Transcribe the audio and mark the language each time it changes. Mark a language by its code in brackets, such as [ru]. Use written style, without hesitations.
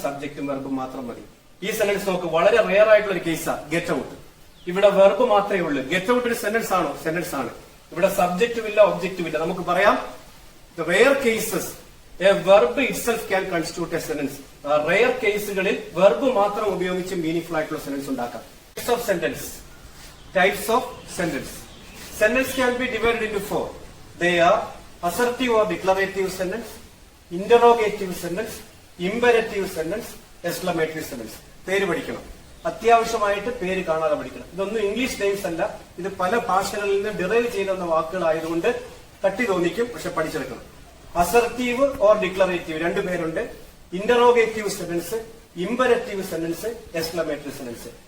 [ml] സബ്ജക്റ്റും വെർബും മാത്രം മതി. ഈ സെന്റൻസ് നോക്ക്, വളരെ റെയർ ആയിട്ടുള്ള ഒരു കേസാണ് ഗെറ്റ് ഔട്ട്. ഇവിടെ വെർബ് മാത്രമേ ഉള്ളൂ. ഗെറ്റ് ഔട്ട് ഒരു സെന്റൻസ് ആണോ? സെന്റൻസ് ആണ്. ഇവിടെ സബ്ജക്റ്റും ഇല്ല ഒബ്ജക്റ്റും ഇല്ല. നമുക്ക് പറയാം [en] Rare cases a verb itself can constitute a sentence. [ml] Rare കേസുകളിൽ വെർബ് മാത്രം ഉപയോഗിച്ച് മീനിങ് ഫുൾ ആയിട്ടുള്ള സെന്റൻസ് ഉണ്ടാക്കാം. [en] Types of sentence. Types of sentence. Sentence can be divided into four. They are assertive or declarative sentence, interrogative sentence, imperative sentence, exclamative sentence. [ml] പേര് പഠിക്കണം. അത്യാവശ്യമായിട്ട് പേര് കാണാതെ പഠിക്കണം. ഇതൊന്നും ഇംഗ്ലീഷ് നെയിംസ് അല്ല. ഇത് പല ഭാഷകളിൽ നിന്ന് ഡിറൈവ് ചെയ്യുന്ന വാക്കുകളായതുകൊണ്ട് തട്ടി തോന്നിക്കും, പക്ഷെ പഠിച്ചെടുക്കണം. [en] assertive or declarative [ml] രണ്ടു പേരുണ്ട്. [en] Interrogative sentence, imperative sentence, exclamatory sentence.